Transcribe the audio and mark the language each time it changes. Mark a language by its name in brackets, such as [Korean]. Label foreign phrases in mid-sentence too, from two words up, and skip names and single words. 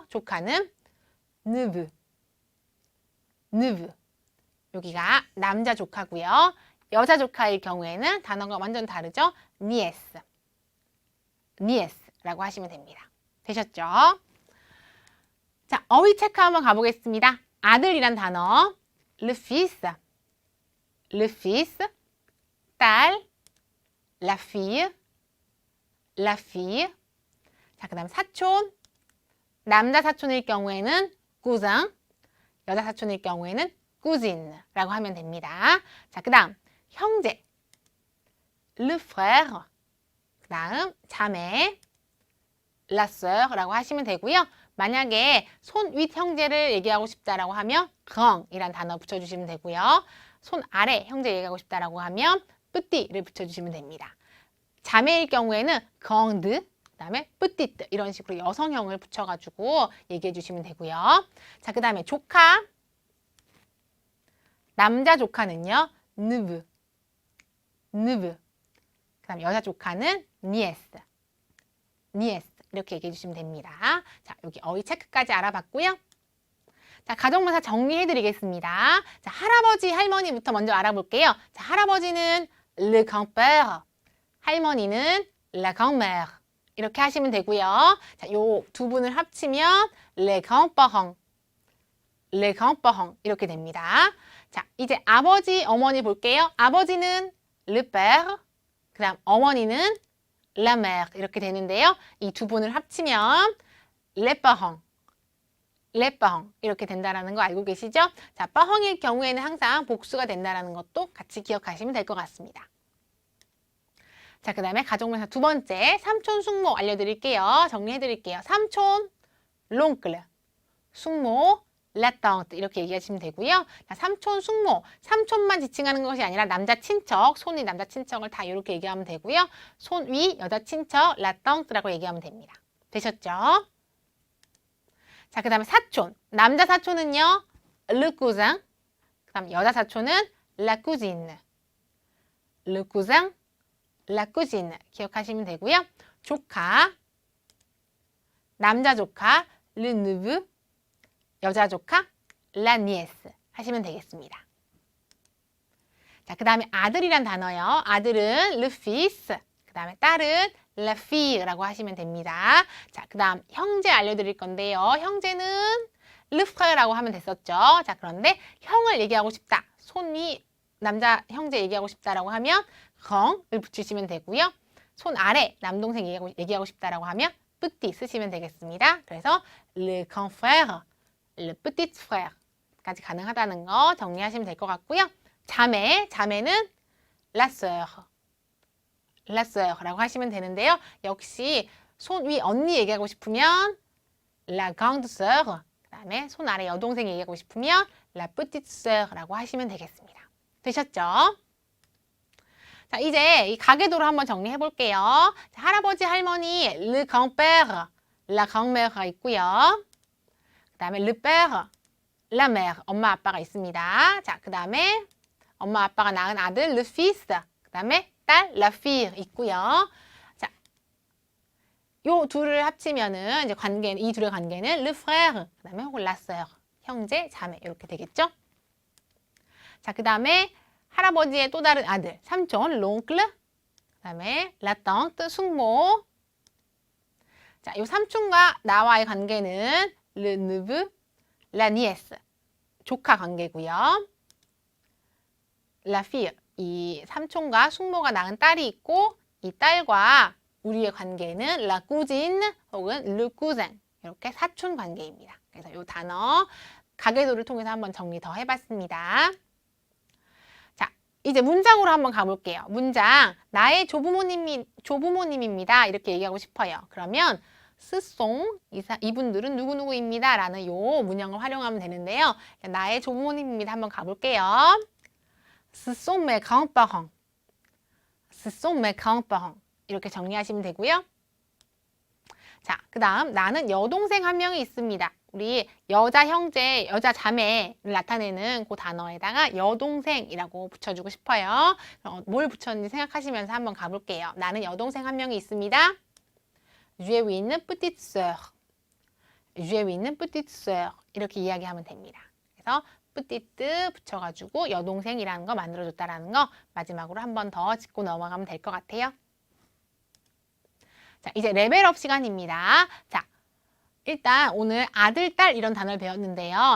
[Korean] 조카는 [French] neveu, neveu. [Korean] 여기가 남자 조카고요. 여자 조카일 경우에는 단어가 완전 다르죠. nièce, nièce라고 하시면 됩니다. 되셨죠? 자, 어휘 체크 한번 가보겠습니다. 아들이란 단어, [French] le fils, le fils, 딸, la fille, la fille. [Korean] 자, 그 다음 사촌, 남자 사촌일 경우에는 cousin, 여자 사촌일 경우에는 cousine라고 하면 됩니다. 자, 그 다음 형제, [French] le frère, [Korean] 그 다음 자매, [French] la sœur [Korean] 라고 하시면 되고요. 만약에 손 윗 형제를 얘기하고 싶다라고 하면 grand이란 단어 붙여주시면 되고요. 손 아래 형제 얘기하고 싶다라고 하면 petit를 붙여주시면 됩니다. 자매일 경우에는 grande, 그다음에 petite 이런 식으로 여성형을 붙여가지고 얘기해 주시면 되고요. 자, 그다음에 조카, 남자 조카는요 [French] neveu, neveu. [Korean] 그다음 여자 조카는 [French] nièce, nièce [Korean] 이렇게 얘기해 주시면 됩니다. 자, 여기 어휘 체크까지 알아봤고요. 자, 가정문사 정리해 드리겠습니다. 자, 할아버지, 할머니부터 먼저 알아볼게요. 자, 할아버지는 [French] le grand-père, [Korean] 할머니는 [French] la grand-mère [Korean] 이렇게 하시면 되고요. 자, 요 두 분을 합치면 [French] les grands-parents, les grands-parents [Korean] 이렇게 됩니다. 자, 이제 아버지, 어머니 볼게요. [French] 아버지는 le père, [Korean] 그 다음 어머니는 [French] la mère [Korean] 이렇게 되는데요. 이 두 분을 합치면 [French] les parents, les parents [Korean] 이렇게 된다는 거 알고 계시죠? 자, parents일 경우에는 항상 복수가 된다는 것도 같이 기억하시면 될 것 같습니다. 자, 그 다음에 가정명사 두 번째, 삼촌, 숙모 알려드릴게요. 정리해드릴게요. 삼촌, l'oncle, 숙모, [French] la tante [Korean] 이렇게 얘기하시면 되고요. 자, 삼촌, 숙모, 삼촌만 지칭하는 것이 아니라 남자 친척, 손 위 남자 친척을 다 이렇게 얘기하면 되고요. 손 위 여자 친척, [French] la tante [Korean] 라고 얘기하면 됩니다. 되셨죠? 자, 그 다음에 사촌, 남자 사촌은요, [French] le cousin, [Korean] 그 다음 여자 사촌은 [French] la cousine, le cousin, la cousine [Korean] 기억하시면 되고요. 조카, 남자 조카, [French] le neveu, [Korean] 여자 조카, [French] la nièce [Korean] 하시면 되겠습니다. 자, 그 다음에 아들이란 단어요. [French] 아들은 le fils, [Korean] 그 다음에 딸은 [French] la fille [Korean] 라고 하시면 됩니다. 자, 그 다음 형제 알려드릴 건데요. 형제는 [French] le frére [Korean] 라고 하면 됐었죠. 자, 그런데 형을 얘기하고 싶다. 손이 남자 형제 얘기하고 싶다라고 하면 grand을 붙이시면 되고요. 손 아래 남동생 얘기하고 싶다라고 하면 petit 쓰시면 되겠습니다. 그래서 [French] le grand frère, le petit frère [Korean] 까지 가능하다는 거 정리하시면 될 것 같고요. 자매, 자매는 [French] la sœur, la sœur [Korean] 라고 하시면 되는데요. 역시 손 위 언니 얘기하고 싶으면 [French] la grande sœur, [Korean] 그 다음에 손 아래 여동생 얘기하고 싶으면 [French] la petite sœur [Korean] 라고 하시면 되겠습니다. 되셨죠? 자, 이제 이 가계도를 한번 정리해 볼게요. 자, 할아버지, 할머니, [French] le grand-père, la grand-mère가 있고요. 그 다음에 le père, la mère, [Korean] 엄마, 아빠가 있습니다. 자, 그 다음에 엄마, 아빠가 낳은 아들, [French] le fils, [Korean] 그 다음에 딸, [French] la fille 있고요. [Korean] 자, 요 둘을 합치면은 이제 이 둘의 관계는 [French] le frère, [Korean] 그 다음에 혹은 [French] la sœur, [Korean] 형제, 자매 이렇게 되겠죠? 자, 그 다음에 할아버지의 또 다른 아들, 삼촌, l'oncle, 그 다음에 [French] la tante, [Korean] 숙모. 자, 요 삼촌과 나와의 관계는 [French] le neveu, la nièce, [Korean] 조카 관계고요. [French] la fille, [Korean] 이 삼촌과 숙모가 낳은 딸이 있고 이 딸과 우리의 관계는 [French] la cousine [Korean] 혹은 [French] le cousin [Korean] 이렇게 사촌 관계입니다. 그래서 이 단어 가계도를 통해서 한번 정리 더 해봤습니다. 자, 이제 문장으로 한번 가볼게요. 문장, 나의 조부모님입니다. 이렇게 얘기하고 싶어요. 그러면 스송, 이분들은 누구누구입니다. 라는 요 문형을 활용하면 되는데요. 나의 조부모님입니다. 한번 가볼게요. [French] Ce sont mes grands-parents. Ce sont mes grands-parents. [Korean] 이렇게 정리하시면 되고요. 자, 그 다음 나는 여동생 한 명이 있습니다. 우리 여자 형제, 여자 자매를 나타내는 그 단어에다가 여동생이라고 붙여주고 싶어요. 뭘 붙였는지 생각하시면서 한번 가볼게요. 나는 여동생 한 명이 있습니다. [French] J'ai une petite sœur. J'ai une petite sœur. [Korean] 이렇게 이야기하면 됩니다. 그래서 petite 붙여가지고 여동생이라는 거 만들어줬다라는 거 마지막으로 한 번 더 짚고 넘어가면 될 것 같아요. 자, 이제 레벨업 시간입니다. 자, 일단 오늘 아들, 딸 이런 단어를 배웠는데요.